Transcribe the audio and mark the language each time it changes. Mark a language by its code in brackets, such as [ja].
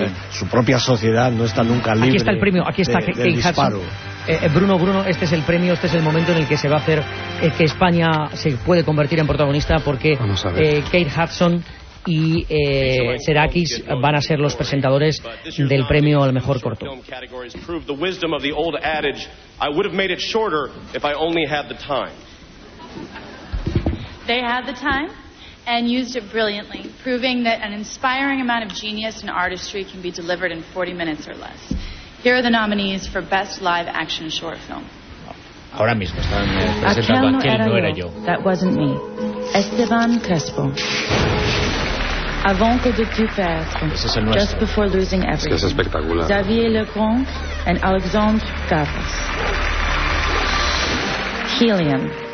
[es] Su propia sociedad no está nunca libre. Aquí está el premio, aquí está el disparo. Bruno, este es el premio, este es el momento en el que se va a hacer que España se puede convertir en protagonista, porque Kate Hudson y Serakis van a ser los presentadores del premio al mejor corto. [en] I would have made it shorter if I only had the time. They had the time and used it brilliantly, proving that an inspiring amount of genius and artistry can be delivered in 40 minutes or less. Here are the nominees for Best Live Action Short Film. [es] Ahora mismo están presentando a quien no era yo. [en] That wasn't me. Esteban Crespo. Avant que de tout perdre. Just before losing everything. [es] Es que es espectacular. [en] Xavier Legrand and Alexandre Gavras. Helium.